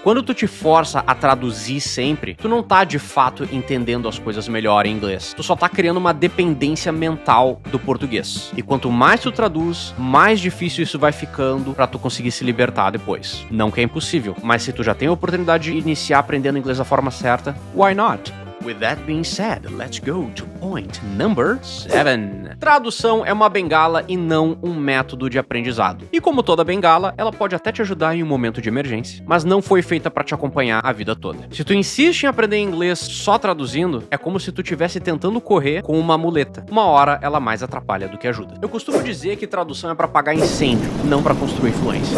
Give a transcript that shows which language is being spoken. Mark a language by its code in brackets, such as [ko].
[pt] Quando tu te força a traduzir sempre, tu não tá de fato entendendo as coisas melhor em inglês. Tu só tá criando uma dependência mental do português. E quanto mais tu traduz, mais difícil isso vai ficando pra tu conseguir se libertar depois. Não que é impossível, mas se tu já tem a oportunidade de iniciar aprendendo inglês da forma certa, [en] why not? With that being said, let's go to point number 7. [pt] Tradução é uma bengala e não um método de aprendizado. E como toda bengala, ela pode até te ajudar em um momento de emergência, mas não foi feita para te acompanhar a vida toda. Se tu insiste em aprender inglês só traduzindo, é como se tu estivesse tentando correr com uma muleta. Uma hora ela mais atrapalha do que ajuda. Eu costumo dizer que tradução é para apagar incêndio, não para construir fluência.